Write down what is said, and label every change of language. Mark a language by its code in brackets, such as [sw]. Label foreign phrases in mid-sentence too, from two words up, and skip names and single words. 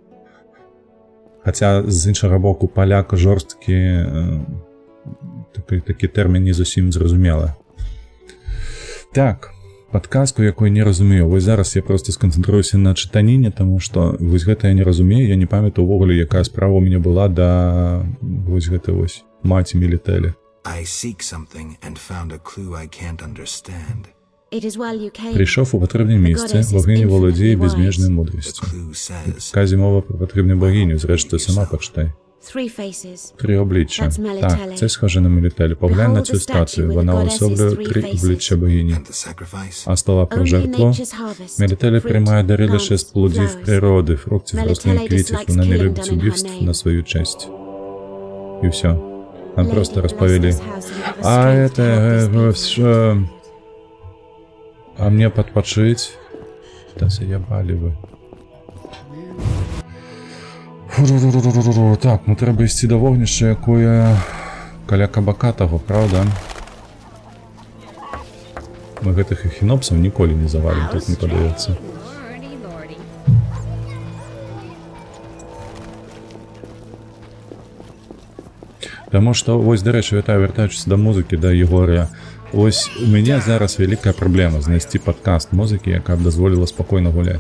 [be] Хаця, з іншага боку, паляк жорсткі, такі тэрмін не зусім зразумелы. Так, падказку, якой не разумею. Вось зараз я проста сканцэнтруюся на чытаніне, таму што вось гэта я не разумею, я не памятаю увогуле, якая справа ў мяне была да вось гэтай вось маці Мелітэлі. [en] I seek something and found a clue I can't understand. [uk] Прийшов у потрібне місце, богиня володіє безмежною мудрістю. Казі мова про потрібну богиню, зрештою сама почитай. 3 обличчя. Так, це схоже на Мелітелі. Поглянь на цю статую, вона уособлює 3 обличчя богині. А слова про жертву? Мелітелі приймає дари лише з плодів природи, фруктів, рослин, квітів, вона не любить убивств на свою честь. І все. Нам просто розповіли. [ru] А это... А мне подпочить? Да заебали вы. [be] Так, ну треба ісці до вогнища, якое каля кабака того, правда? Мы гэтых эхінопсаў ніколі не завалим, тут не падаецца. Таму што, вось, дарэчы, вяртаючыся да музыкі, да Егорыя, ось у мяне зараз вялікая праблема знайсці падкаст музыкі, якая б дазволіла спакойна гуляць.